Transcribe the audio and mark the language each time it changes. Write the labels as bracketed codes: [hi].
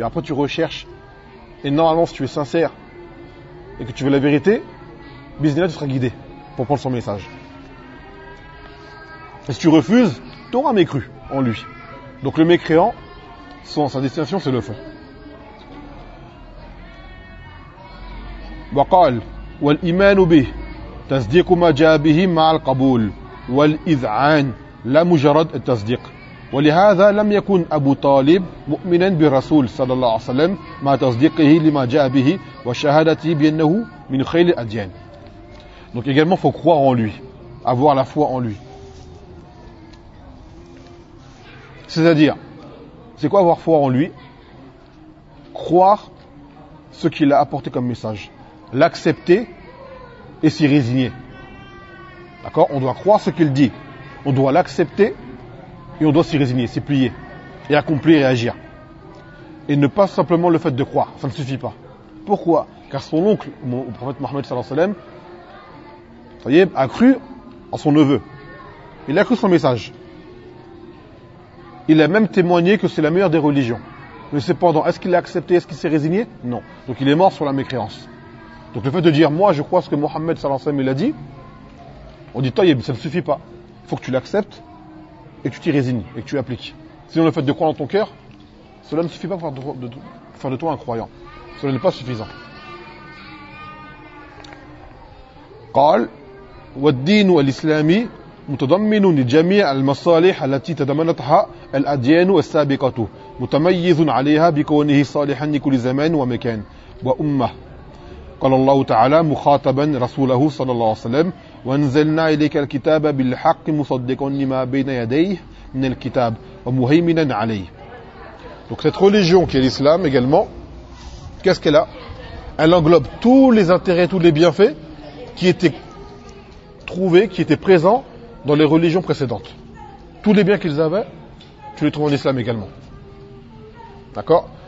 [fr] Et après tu recherches, et normalement si tu es sincère et que tu veux la vérité, bismillah, tu seras guidé pour prendre son message. Et si tu refuses, tu auras mécru en lui. Donc le mécréant, sa destination c'est le feu. [ar] وقال والإيمان به تصديق ما جاء به مع القبول والإذعان لا مجرد التصديق ولهذا لم يكن أبو طالب مؤمنا بالرسول صلى الله عليه وسلم مع تصديقه لما جاء به وشهادته بأنه من خير الأديان. [fr] Donc également faut croire en lui, avoir la foi en lui. C'est-à-dire, c'est quoi avoir foi en lui? Croire ce qu'il a apporté comme message, l'accepter et s'y résigner. D'accord ? On doit croire ce qu'il dit. On doit l'accepter et on doit s'y résigner, s'y plier et accomplir et agir. Et ne pas simplement le fait de croire, ça ne suffit pas. Pourquoi ? Car son oncle, le prophète Mohammed sallallahu alayhi wa sallam, a cru en son neveu. Il a cru son message. Il a même témoigné que c'est la meilleure des religions. Mais cependant, est-ce qu'il l'a accepté ? Est-ce qu'il s'est résigné ? Non. Donc il est mort sur la mécréance. Donc le fait de dire, moi je crois ce que Mohammed sallallahu alayhi wa sallam il a dit, on dit, Tayyib, ça ne suffit pas. Il faut que tu l'acceptes et que tu t'y résignes et que tu appliques. Sinon le fait de croire dans ton cœur, cela ne suffit pas pour faire de toi un croyant. Cela n'est pas suffisant. [ar] قال والدين الإسلامي متضمن لجميع المصالح التي تضمنتها الأديان السابقة متميز عليها بكونه صالحا لكل زمان ومكان وأمة. قال الله تعالى مخاطبا رسوله صلى الله عليه وسلم وانزلنا اليك الكتاب بالحق مصدقا لما بين يديه من الكتاب ومهيمنا عليه. [fr] Donc cette religion qui est l'islam également, qu'est-ce qu'elle a? Elle englobe tous les intérêts, tous les bienfaits qui étaient trouvés, qui étaient présents dans les religions précédentes. Tous les biens qu'ils avaient, tu les trouves en islam également. D'accord?